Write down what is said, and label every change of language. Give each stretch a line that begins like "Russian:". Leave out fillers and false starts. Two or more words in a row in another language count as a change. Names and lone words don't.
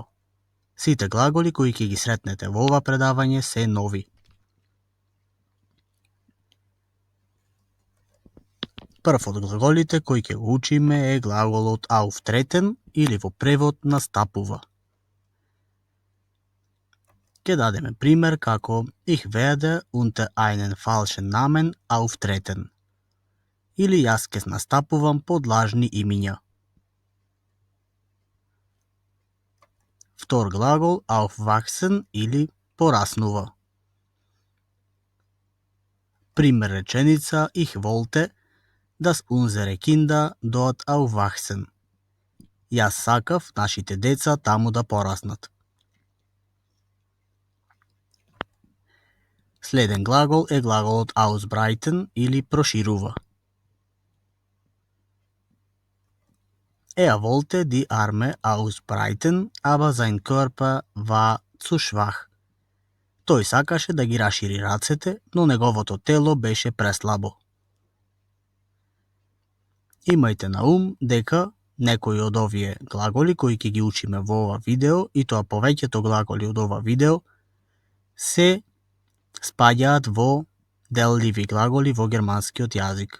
Macedonian: Сите глаголи кои ќе ги сретнете во ова предавање се нови. Прв од глаголите кои ќе го учиме е глаголот auftreten или во превод настапува. Ќе дадеме пример како
German: Ich werde unter einen falschen Namen auftreten.
Macedonian: Или јас ќе настапувам под лажни имиња. Втор глагол aufwachsen или пораснува. Пример реченица
German: Ich wollte, dass unsere Kinder dort aufwachsen.
Macedonian: Јас сакав нашите деца таму да пораснат. Следен глагол е глаголот ausbreiten или проширува.
German: Wollte die Arme ausbreiten, aber sein Körper war zu schwach.
Macedonian: Тој сакаше да ги рашири рацете, но неговото тело беше преслабо. Имајте на ум дека некои од овие глаголи кои ќе ги учиме во ова видео, и тоа повеќето глаголи од ова видео, се спаѓаат во делливи глаголи во германскиот јазик.